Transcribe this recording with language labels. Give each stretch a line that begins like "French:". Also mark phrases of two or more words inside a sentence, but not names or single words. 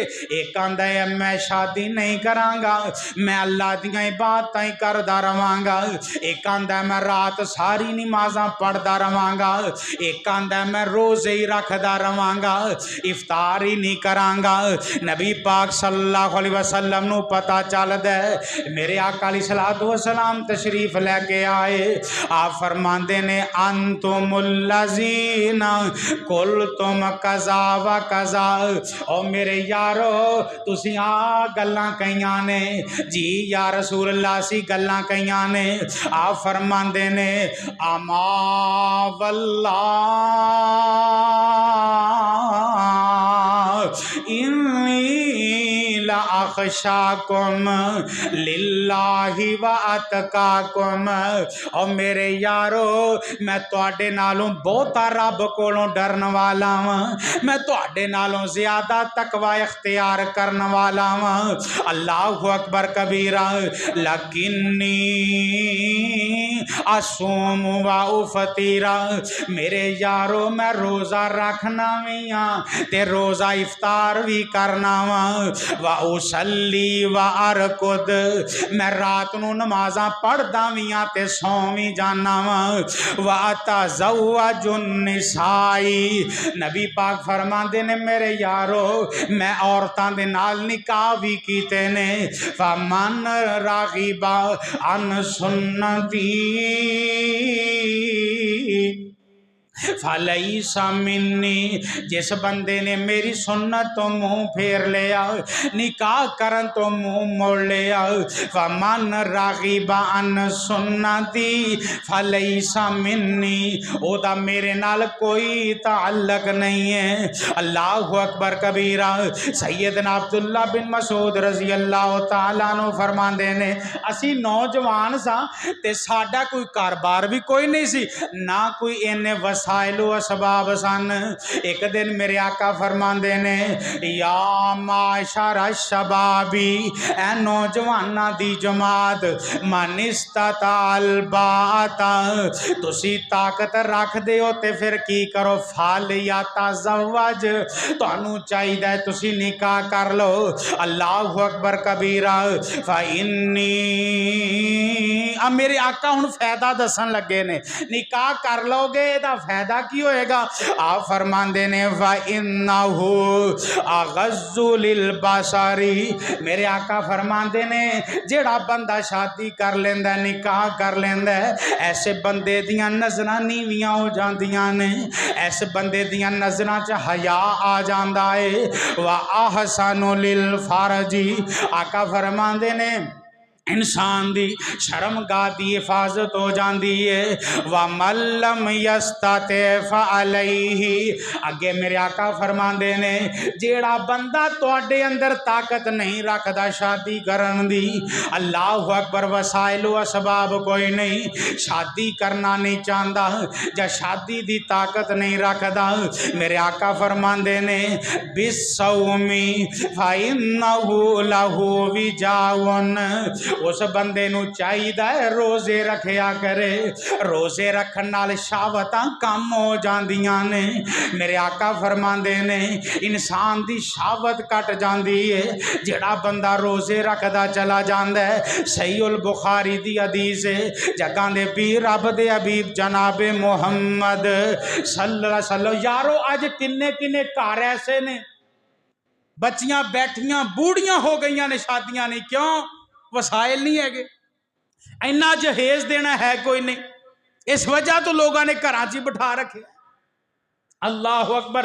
Punjabi: اک آندا ہے میں شادی نہیں کراں گا، میں اللہ دیاں عبادتاں ہی کردا رواں گا، اک آندا میں رات ساری نمازاں پڑھدا رواں گا، اک آندا میں روزے ہی رکھدا رواں گا، افطار ہی نہیں کراں گا. نبی پاک
Arabic: صلى الله عليه وسلم
Punjabi: نوں پتہ چلدا ہے میرے آقا
Arabic: عليه الصلاة والسلام
Punjabi: تشریف لے کے آئے. آپ فرماندے نے
Arabic: أنتم الذين قلتم كذا وكذا.
Punjabi: او میرے یارو تسی آ گلاں کہیاں نے جی
Arabic: يا رسول الله
Punjabi: سی گلاں کہیاں نے. آپ فرماندے نے
Arabic: أما والله إني لأخشاكم لله وأتقاكم.
Punjabi: اور میرے یارو میں تہاڈے نالوں بہتا رب کولوں ڈرن والا واں، میں تہاڈے نالوں زیادہ تقویٰ اختیار کرن والا واں.
Arabic: الله أكبر كبيرا. لكني أصوم وأفطر,
Punjabi: میرے یارو میں روزہ رکھنا بھی ہاں تے روزہ افطار بھی کرنا وا.
Arabic: وأصلي وأرقد,
Punjabi: میں رات نوں نمازاں پڑھدا بھی ہاں تے سو بھی جانا وا.
Arabic: وأتزوج النساء,
Punjabi: نبی پاک فرماندے نے میرے یارو میں عورتاں دے نال نکاح بھی کیتے نے.
Arabic: فمن رغب عن سنتي فليس مني,
Punjabi: جس بندے نے میری سنت توں منہ پھیر لیا، نکاح کرن توں منہ موڑ لیا.
Arabic: فمن رغب عن سنتي فليس مني,
Punjabi: اوہدا میرے نال کوئی تعلق نہیں ہے.
Arabic: الله أكبر كبيرا.
Punjabi: سیدنا عبداللہ بن مسعود
Arabic: رضي الله تعالى عنه
Punjabi: فرماندے نے اسی نوجوان سا تے ساڈا کوئی کاروبار بھی کوئی نہیں سی، نہ کوئی اِنّے وسائلو اسباب سن. اک دن میرے آقا فرماندے نے
Arabic: يا معشر الشباب,
Punjabi: اے نوجواناں دی جماعت,
Arabic: من استطاع الباءة,
Punjabi: تسی طاقت رکھدے ہو تے پھر کی کرو,
Arabic: فليتزوج,
Punjabi: تہانوں چاہیدا ہے تسی نکاح کر لو.
Arabic: الله أكبر كبيرا.
Punjabi: فإنی، اب میرے آقا ہن فائدہ دسن لگے نے، نکاح کر لوگے ایہدا فائدہ کی ہوئے گا? آپ فرماندے نے
Arabic: فإنه أغض للبصر,
Punjabi: میرے آقا فرماندے نے جیڑا بندہ شادی کر لیندا، نکاح کر لیندا، ایسے بندے دیاں نظراں نیویاں ہو جاندیاں نے، ایسے بندے دیاں نظراں چ حیا آ جاندا ہے.
Arabic: وأحصن للفرج,
Punjabi: آقا فرماندے نے انسان دی شرمگاہ دی حفاظت ہو جاتی ہے.
Arabic: ومن لم يستطع فعليه,
Punjabi: اگے میرے آقا فرماندے نے جیڑا بندہ تہاڈے اندر طاقت نہیں رکھدا شادی کرن دی,
Arabic: الله أكبر,
Punjabi: وسائلو اسباب کوئی نہیں، شادی کرنا نہیں چاہتا یا شادی دی طاقت نہیں رکھدا، میرے آقا فرماندے نے
Arabic: بالصوم فإنه له وجاء,
Punjabi: اس بندے نوں چاہیدا ہے روزے رکھیا کرے، روزے رکھن نال شہوتاں کم ہو جاندیاں نے. میرے آقا فرماندے نے انسان دی شہوت گھٹ جاندی ہے جیڑا بندہ روزے رکھدا چلا جاندا ہے. صحیح البخاری دی حدیث ہے، جگاں دے پیر رب دے حبیب جنابِ محمد
Arabic: صلى الله عليه وسلم,
Punjabi: یارو اج کنے کنے گھر ایسے نے بچیاں بیٹھیاں بوڑھیاں ہو گئی نے، شادیاں نہیں، کیوں? وسائل نہیں ہے، انہاں جہیز دینا ہے کوئی نہیں، اس وجہ توں لوگوں نے گھر چ بٹھا رکھے.
Arabic: الله أكبر.